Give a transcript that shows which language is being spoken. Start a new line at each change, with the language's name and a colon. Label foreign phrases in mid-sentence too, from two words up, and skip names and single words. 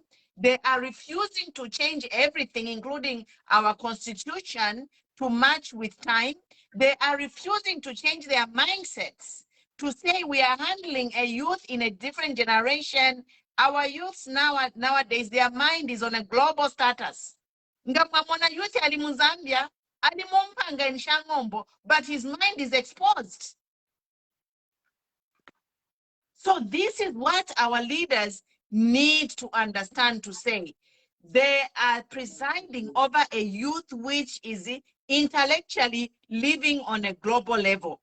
English: They are refusing to change everything, including our constitution, to match with time. They are refusing to change their mindsets, to say we are handling a youth in a different generation. Our youths nowadays, their mind is on a global status.
Bemba: Ngamwana youth ali mu Zambia, ali mumpanga in Shangombo,
English: but his mind is exposed. So this is what our leaders need to understand, to say they are presiding over a youth which is intellectually living on a global level.